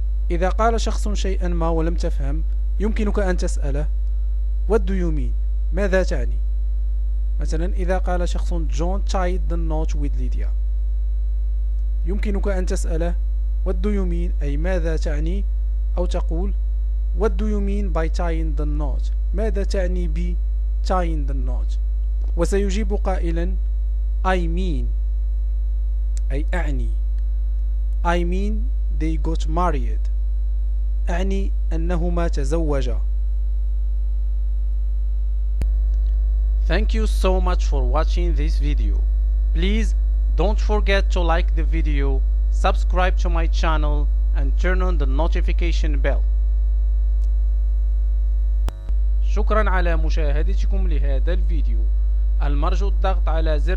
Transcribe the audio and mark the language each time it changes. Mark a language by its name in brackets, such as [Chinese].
[Arabic] إذا قال شخص شيئا ما ولم تفهم، يمكنك أن تسأله [English] What do you mean? [Arabic] ماذا تعني؟ مثلا إذا قال شخص [English] John tied the knot with Lydia، [Arabic] يمكنك أن تسأله [English] What do you mean؟ [Arabic] أي ماذا تعني؟ أو تقول [English] What do you mean by tying the knot؟ [Arabic] ماذا تعني ب [English] tying the knot؟ [Arabic] وسيجيب قائلا [English] I mean [Arabic] أي أعني [English] I mean they got married [Arabic] أعني أنهما تزوجا. [English] Thank you so much for watching this video. Please don't forget to like the video, subscribe to my channel and turn on the notification bell. [Arabic] شكرا على مشاهدتكم لهذا الفيديو. المرجو الضغط على زر الإعجاب والاشتراك في القناة وتفعيل الجرس